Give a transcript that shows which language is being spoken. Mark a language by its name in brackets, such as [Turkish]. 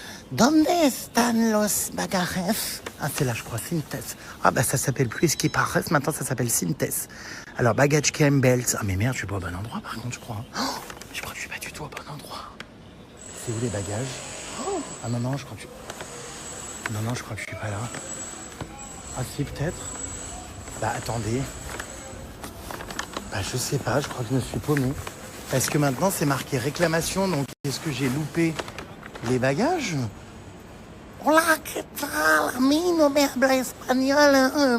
[Spanish] ¿Dónde están los bagajes? [French] Ah, c'est là, je crois, Synthes. Ah, bah ça s'appelle plus Esquipares, maintenant ça s'appelle Synthes. Alors, baggage cam belt. Ah, mais merde, je suis pas au bon endroit, par contre, je crois. Oh, je crois que je suis pas du tout au bon endroit. C'est où les bagages? Oh. Ah non, je crois que je crois que je suis pas là. Ah si, peut-être. Bah attendez. Bah je sais pas, je crois que je me suis paumé. Parce que maintenant c'est marqué réclamation, donc est-ce que j'ai loupé les bagages? [Spanish] Hola, ¿qué tal? A mí no me habla espagnol.